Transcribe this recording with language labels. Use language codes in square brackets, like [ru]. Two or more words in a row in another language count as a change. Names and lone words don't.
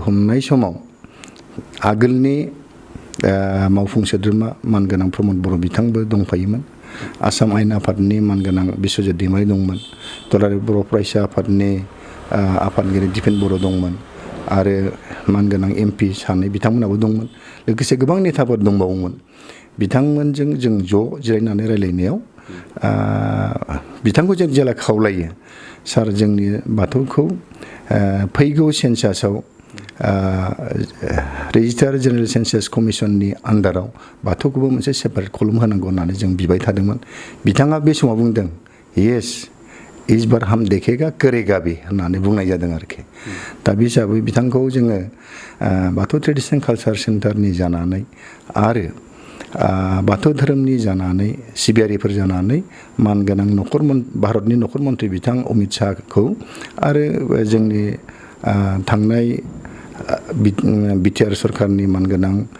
[brx] हमनाय समाव आगोलनि मावफुं सोद्रोमा मानगोनां प्रमद बर' बिथांबो दंफायोमोन आसाम आयेन आफादनि मानगोनां बिस्वजित दैमारि दंमोन दुलाराय बर' फरायसा आफादनि आफादगिरि दिपेन बर' दंमोन आरो मानगोनां MP सानै बिथांमोनाबो दंमोन लोगोसे गोबां नेताफोर दंबावोमोन बिथांमोनजों जों ज' जिरायनानै रायलायनायाव बिथांखौ जों जेला खावलायो सार जोंनि बाथौखौ फैगौ सेन्सासआव [en] registrar general census [brx] कमिसननि आन्डाराव बाथौखौबो मोनसे [en] separate column [brx] होनांगौ होननानै जों बिबाय थादोंमोन बिथाङा बे समाव बुंदों येस [hi] इस बार हम देखेगा करेगा भी [brx] होननानै बुंनाय जादों आरोखि दा बे हिसाबै बिथांखौ जोङो बाथौ [en] traditional culture [brx] सेन्टारनि जानानै आरो बाथौ धोरोमनि जानानै सिबियारिफोर जानानै मानगोनां भारतनि नखर मन्थ्रि बिथां अमित शाहखौ आरो जोंनि थांनाय बिटिआर सरकारनि मानगोनां